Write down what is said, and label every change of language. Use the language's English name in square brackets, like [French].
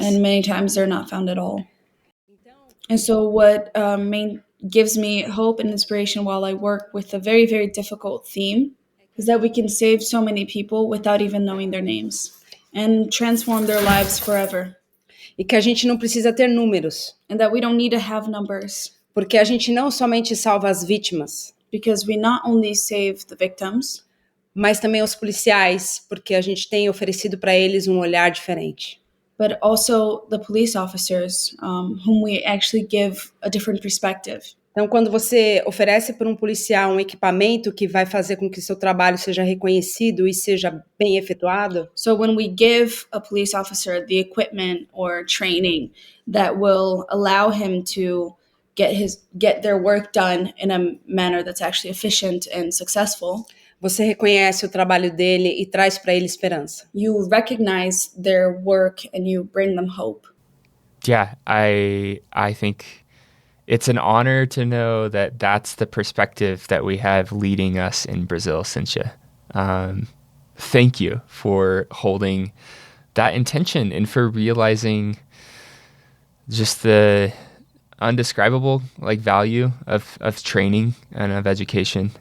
[English] And many times they're not found at all. And so what gives me hope and inspiration while I work with a very, very difficult theme is that we can save so many people without even knowing their names. and transform their lives forever. [Portuguese] E que a gente não precisa ter números, [English] And that we don't need to have numbers, [Portuguese] porque a gente não somente salva as vítimas, [English] because we not only save the victims, [Portuguese] mas também os policiais, porque a gente tem oferecido para eles um olhar diferente. [English] but also the police officers, whom we actually give a different perspective. [Portuguese] Então, quando você oferece para um policial um equipamento que vai fazer com que seu trabalho seja reconhecido e seja bem efetuado, [English] So when we give a police officer the equipment or training that will allow him to get their work done in a manner that's actually efficient and successful, [Portuguese] você reconhece o trabalho dele e traz para ele esperança. [English] you recognize their work and you bring them hope. Yeah, I think it's an honor to know that that's the perspective that we have leading us in Brazil, Cintia. Thank you for holding that intention and for realizing just the undescribable value of training and of education.